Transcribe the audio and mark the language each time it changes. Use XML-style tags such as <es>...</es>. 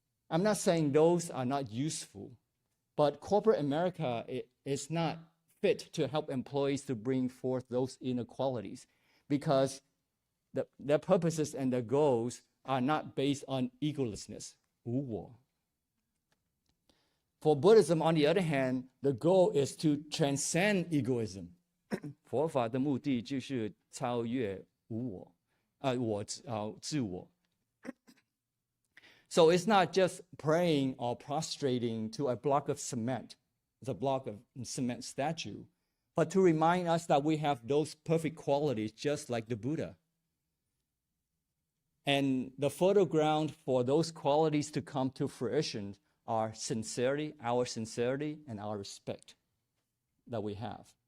<en>I'm not saying those are not useful, but corporate America is not fit to help employees to bring forth those inner qualities because their purposes and their goals are not based on egolessness, 无我. For Buddhism, on the other hand, the goal is to transcend egoism.</en> <zh>佛法的目的就是超越无我，自我。</zh> <en>So it's not just praying or prostrating to a block of cement, the block of cement statue, but to remind us that we have those perfect qualities just like the Buddha. And the fertile ground for those qualities to come to fruition are sincerity, and our respect that we have.</en>